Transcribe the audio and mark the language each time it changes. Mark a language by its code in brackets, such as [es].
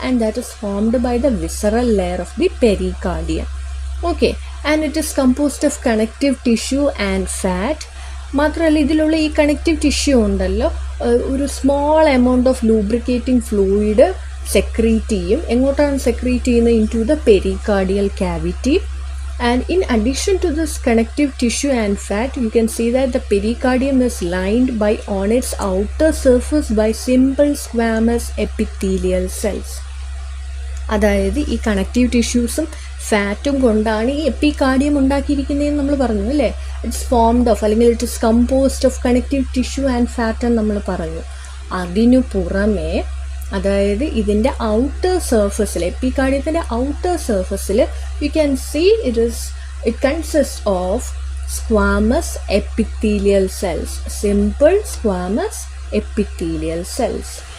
[en] And that is formed by the visceral layer of the pericardium. Okay, and it is composed of connective tissue and fat. [ml] മാത്രമല്ല ഇതിലുള്ള ഈ connective tissue ഉണ്ടല്ലോ, ഒരു [en] small amount of lubricating fluid [ml] secrete ചെയ്യും. എങ്ങോട്ടാണ് secrete ചെയ്യുന്നത്? [en] Into the pericardial cavity. And in addition to this connective tissue and fat, you can see that the pericardium is lined by on its outer surface by simple squamous epithelial cells. [ml] അതായത് ഈ connective ടിഷ്യൂസും ഫാറ്റും കൊണ്ടാണ് ഈ epicardium ഉണ്ടാക്കിയിരിക്കുന്നതെന്ന് നമ്മൾ പറഞ്ഞു അല്ലേ. [en] it's formed of, അല്ലെങ്കിൽ it is composed of connective tissue and fat [ml] എന്ന് നമ്മൾ പറഞ്ഞു. അതിനു പുറമെ അതായത് ഇതിൻ്റെ ഔട്ടർ സർഫസിൽ, [en] എപ്പികാർഡിയത്തിൻ്റെ ഔട്ടർ സർഫസിൽ you can see it consist of squamous epithelial cells, simple squamous epithelial cells.